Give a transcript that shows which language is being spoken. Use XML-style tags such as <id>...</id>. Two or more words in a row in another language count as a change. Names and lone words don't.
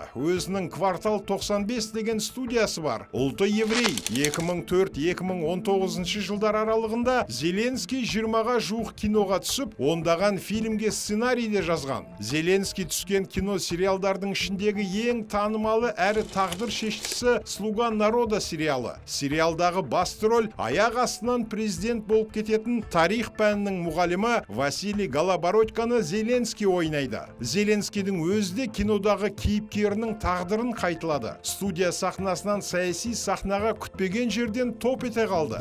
<kk>Өзінің квартал 95 деген студиясы бар. Ұлты еврей. 2004-2019 жылдар аралығында Зеленский 20-ға жуық киноға түсіп, ондаған фильмге сценарий де жазған. Зеленский түскен кино сериалдардың ішіндегі ең танымалы әрі тағдыр шештісі «Слуга народа» сериалы. Сериалдағы басты роль аяқ астынан президент болып кететін тарих пәнінің мұғалімі Василий Голобородьконы Зеленский ойнайды. Зеленскийдің өзі де кинодағы кейіпкерінің тағдырын қайталады. Студия сахнасынан саяси сахнаға күтпеген жерден топ ете қалды.</kk>